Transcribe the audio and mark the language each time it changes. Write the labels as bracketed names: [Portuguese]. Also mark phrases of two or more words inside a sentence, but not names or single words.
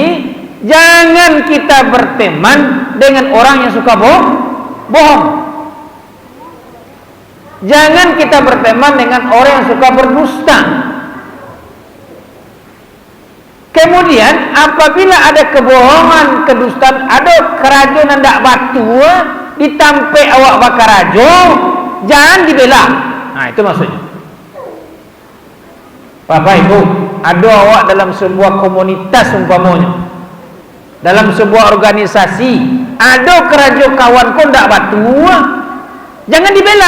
[Indonesian] Jangan kita berteman dengan orang yang suka bohong. Jangan kita berteman dengan orang yang suka berdusta. Kemudian apabila ada kebohongan, kedustaan, ada kerajuan [Minangkabau] ndak batu ditampe awak bakarajo, [Indonesian] jangan dibela. Nah, itu maksudnya. Bapak Ibu, ada awak dalam sebuah komunitas umpamanya, dalam sebuah organisasi, [Minangkabau] ada kerajo kawan kau ndak batu, [Indonesian] jangan dibela.